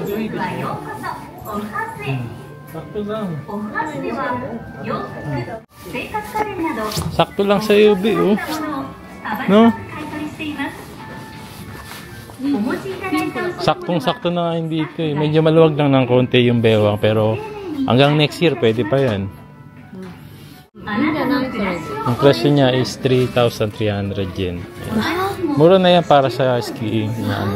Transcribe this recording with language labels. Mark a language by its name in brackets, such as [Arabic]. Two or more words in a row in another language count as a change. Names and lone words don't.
[Japanese] スはようこそオフハウスへ。 [Filipino] Sakto lang. [Japanese] オフハウスでは洋服、生活家電など [Filipino] Sakto lang sa iyo, Bi, oh. [Japanese] の買い取りしています。お持ちいただいた [Filipino] Saktong-sakto na nga yun dito eh. Medyo maluwag lang ng konti yung bewang pero hanggang [English] next year [Filipino] pwede pa yan. Ang presyo niya is 3,300 yen. Ayan. Mura na yan para sa skiing. Na ano.